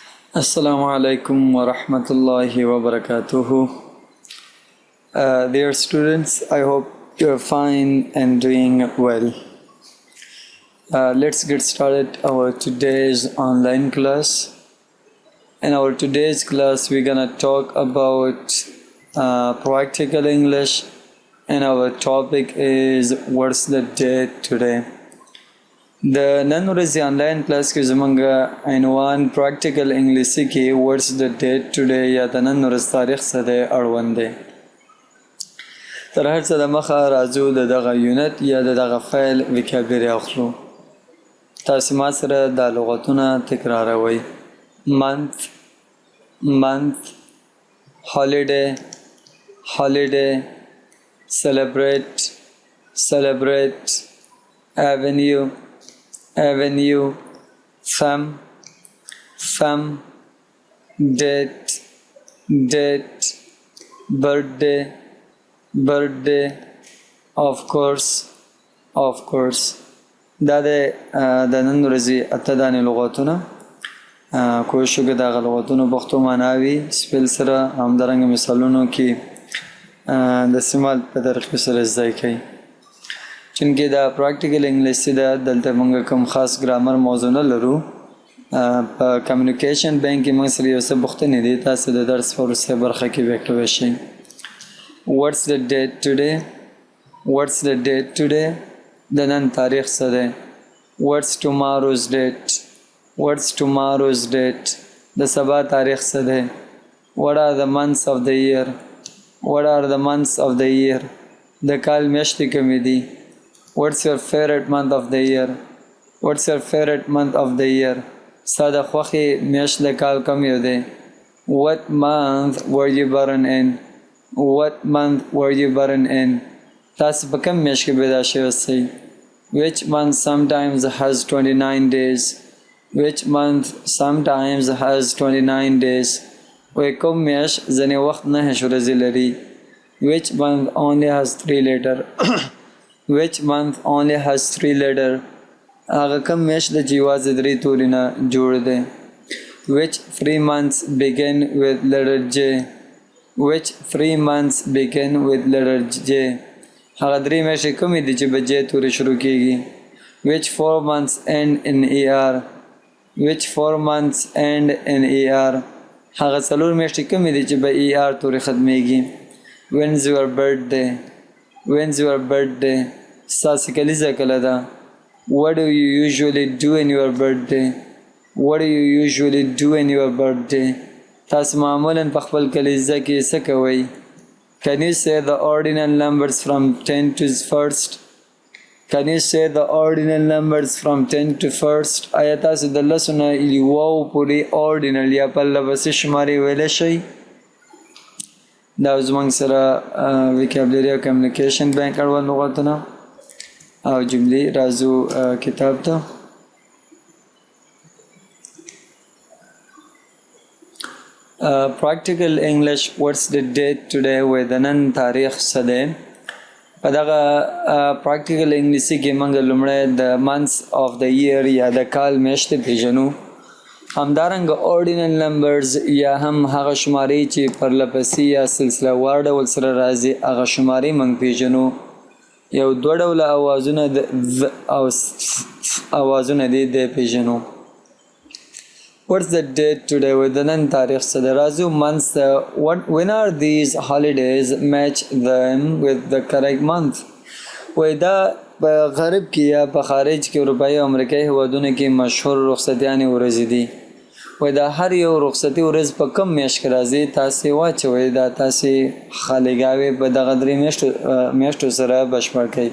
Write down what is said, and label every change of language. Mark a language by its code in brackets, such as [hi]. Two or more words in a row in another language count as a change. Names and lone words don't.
[ar] السلام عليكم ورحمة الله وبركاته. [en] Dear students, I hope you are fine and doing well. Let's get started our today's online class. In our today's class, we're gonna talk about practical English, and our topic is what's the date today. [ps] د نن ورځې آنلاین کلاس کې زمونږ عنوان پراکټیکل انګلیسي کې [en] What's the date today [ps] یا د نن ورځ تاریخ څه دی اړوند دی. تر هر څه د مخه راځو د دغه یونټ یا د دغه فایل وکابلري اخلو. تاسو ما سره دا لغتونه تکراروئ. [en] month, month, holiday, holiday, celebrate, celebrate, avenue, avenue, thumb, thumb, date, date, birthday, birthday, of course, of course. [ps] دا د نن ورځې اته دانې لغتونه کوشش وکړئ د هغه لغتونو پښتو معناوي سپیل سره همدارنګه مثالونو کې د استعمال په طریقې سره زده کړئ. چونکې دا پراکټیکل انګلیسي ده، دلته موږ کوم خاص ګرامر موضوع نه لرو. په [en] communication bank [ps] کې موږ سره یو څه پوښتنې دي، تاسو د درس په وروستۍ برخه کې به کولی شئ. [en] What's the date today? What's the date today? [ps] د نن تاریخ څه دی؟ [en] What's tomorrow's date? What's tomorrow's date? [ps] د سبا تاریخ څه دی؟ [en] What are the months of the year? What are the months of the year? [ps] د کال میاشتې کومې دي؟ [en] What's your favorite month of the year? What's your favorite month of the year? [ps] ستا د خوښې میاشت د کال کوم یو دی؟ [en] What month were you born in? What month were you born in? [ps] تاسو په کوم میاشت کې پیدا شوي سئ؟ [en] Which month sometimes has 29 days? Which month sometimes has 29 days? [ps] وایي کوم میاشت ځینې وخت 9 ورځې لري. [en] Which month only has 3 letters? Which month only has 3 letters? [ps] هغه کوم میاشت ده چې یوازې 3 توري نه جوړ دی. [en] Which 3 months begin with letter J? Which 3 months begin with letter J? [ps] هغه 3 میاشتې کومې دي چې په J توري شروع کیږي. [en] Which 4 months end in ER? Which 4 months end in ER? [ps] هغه 4 میاشتې کومې دي چې په ER توري ختمیږي. [en] When's your birthday? When's your birthday? [ps] ستاسې کلیزه کله ده؟ [en] What do you usually do in your birthday? What do you usually do in your birthday? [ps] تاسو معمولا په خپل کلیزه کې څه کوئ؟ [en] Can you say the ordinal numbers from 10 to 1st? Can you say the ordinal numbers from 10 to 1st? [ps] آیا تاسو د لسو نه یوو پورې ordinal یا پرله پسې شمارې ویلی شئ؟ دا زموږ سره وکابلري او [en] communication bank [ps] اړوند لغتونه او جملې راځو کتاب ته. [en] Practical English, what's the date today? [ps] وایي د نن تاریخ څه دی؟ په دغه پراکټیکل انګلیسي کې موږ لومړی د [en] months of the year [ps] یا د کال میاشتې پیژنو. همدارنګه [en] ordinal numbers [ps] یا هم هغه شمارې چې پرلپسې یا سلسله وار ډول سره راځي هغه شمارې موږ پیژنو. یو 2 ډوله اوازونه د او اوازونه دي د پیژنو. [en] What's the date today? [ps] وایي د نن تاریخ څه دی؟ راځو months. [en] When are these holidays? Match them with the correct month. [ps] وایي دا په غرب کې یا په خارج کې اروپایي او امریکایي هیوادونو کې مشهور رخصتیانې ورځې دي. وایي دا هر یو رخصتي ورځ په کوم میاشت کې راځي تاسې واچوئ. دا تاسې خالیګاوې په دغه 3 میاشتو سره بشپړ کړئ.